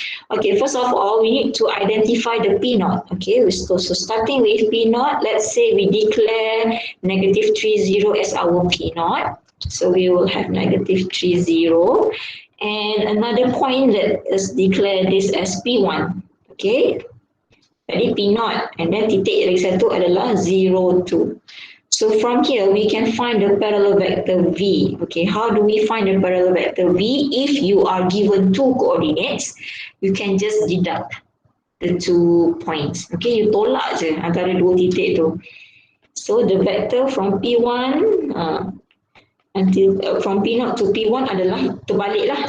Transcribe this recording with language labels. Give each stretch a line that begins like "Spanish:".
English: Okay, first of all we need to identify the P naught. Okay, so starting with P naught, let's say we declare negative 3, 0 as our P naught. So we will have negative 3, 0. And another point, let us declare this as P1. Okay.
Malay: Jadi P naught
English: and then
Malay: titik lagi satu adalah 0, 2.
English: So from here we can find the parallel vector V. Okay, how do we find the parallel vector V? If you are given two coordinates, you can just deduct the 2 points. Okay, you
Malay: tolak je antara dua titik tu.
English: So the vector from P1 from P naught to P1
Malay: adalah terbalik lah.